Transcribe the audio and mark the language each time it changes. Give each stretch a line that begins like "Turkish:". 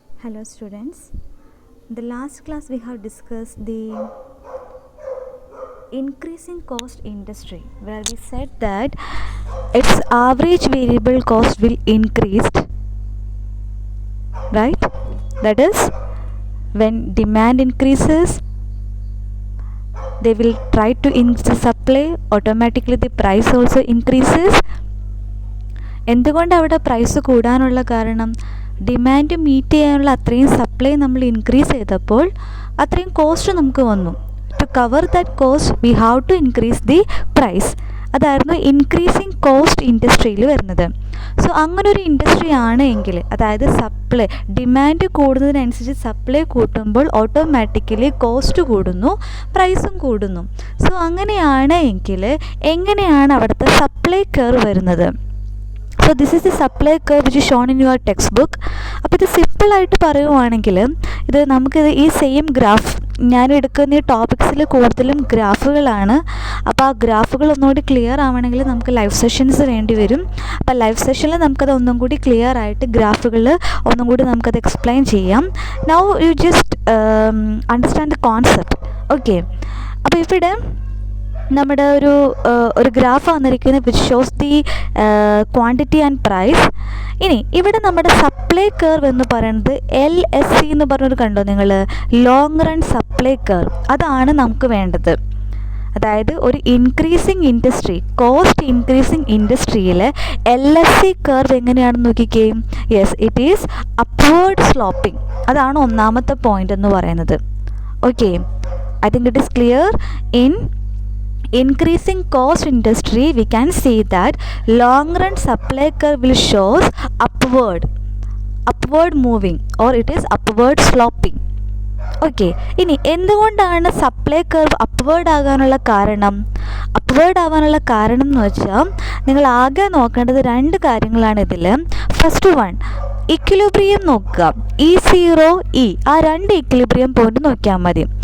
English: Hello students, in the last class we have discussed the increasing cost industry, where we said that its average variable cost will increase, right? That is, when demand increases, they will try to increase the supply, automatically the price also increases.
Malayalam: എന്തുകൊണ്ട് അവിടെ price കൂടാനുള്ള കാരണം demand meet ചെയ്യാനുള്ള അത്രയും supply നമ്മൾ increase ചെയ്തപ്പോൾ അത്രയും cost നമുക്ക് വന്നു.
English: To cover that cost we have to increase the price.
Malayalam: അതായിരുന്നു ഇൻക്രീസിങ് കോസ്റ്റ് ഇൻഡസ്ട്രിയിൽ വരുന്നത്. സോ അങ്ങനൊരു ഇൻഡസ്ട്രി ആണ് എങ്കിൽ, അതായത് സപ്ലൈ ഡിമാൻഡ് കൂടുന്നതിനനുസരിച്ച് സപ്ലൈ കൂട്ടുമ്പോൾ ഓട്ടോമാറ്റിക്കലി കോസ്റ്റ് കൂടുന്നു, പ്രൈസും കൂടുന്നു. സോ അങ്ങനെയാണ് എങ്കിൽ എങ്ങനെയാണ് അവിടുത്തെ സപ്ലൈ കർവ് വരുന്നത്?
English: So this is the supply curve which is shown in your textbook.
Malayalam: അപ്പോൾ ഇത് സിമ്പിളായിട്ട് പറയുവാണെങ്കിൽ ഇത് നമുക്കിത് ഈ സെയിം ഗ്രാഫ്, ഞാൻ എടുക്കുന്ന ഈ ടോപ്പിക്സിൽ കൂടുതലും ഗ്രാഫുകളാണ്. അപ്പോൾ ആ ഗ്രാഫുകൾ ഒന്നുകൂടി ക്ലിയർ ആവണമെങ്കിൽ നമുക്ക് ലൈവ് സെഷൻസ് വേണ്ടി വരും. അപ്പോൾ ലൈവ് സെഷനിൽ നമുക്കത് ഒന്നും കൂടി ക്ലിയർ ആയിട്ട് ഗ്രാഫുകൾ ഒന്നും കൂടി നമുക്കത് എക്സ്പ്ലെയിൻ ചെയ്യാം.
English: Now you just understand the concept.
Malayalam: Okay, അപ്പോൾ ഇവിടെ നമ്മുടെ ഒരു ഗ്രാഫ് വന്നിരിക്കുന്നത്
English: Which shows the quantity and price.
Malayalam: ഇനി ഇവിടെ നമ്മുടെ സപ്ലൈ കർവ് എന്ന് പറയുന്നത് LSC എന്ന് പറഞ്ഞൊരു കണ്ടോ നിങ്ങൾ, ലോങ് റൺ സപ്ലൈ കർവ്. അതാണ് നമുക്ക് വേണ്ടത്. അതായത് ഒരു ഇൻക്രീസിങ് ഇൻഡസ്ട്രി, കോസ്റ്റ് ഇൻക്രീസിങ് ഇൻഡസ്ട്രിയിൽ LSC കർവ് എങ്ങനെയാണെന്ന് നോക്കിക്കേ.
English: Yes, it is upward sloping.
Malayalam: അതാണ് ഒന്നാമത്തെ പോയിന്റ് എന്ന് പറയുന്നത്.
English: Okay, I think it is clear. In increasing cost industry we can see that long run supply curve will shows upward moving, or it is upward sloping.
Malayalam: Okay, ഇനി എന്തുകൊണ്ടാണ് supply curve upward ആകാനുള്ള കാരണം? Upward ആവാനുള്ള കാരണം എന്ന് വെച്ചാൽ നിങ്ങൾ ആകെ നോക്കേണ്ടത് രണ്ട് കാര്യങ്ങളാണ് ഇതിൽ. ഫസ്റ്റ് വൺ, ഇക്വിലിബ്രിയം നോക്കുക. E0 E, ആ രണ്ട് ഇക്വിലിബ്രിയം പോയിന്റ് നോക്കിയാൽ മതി.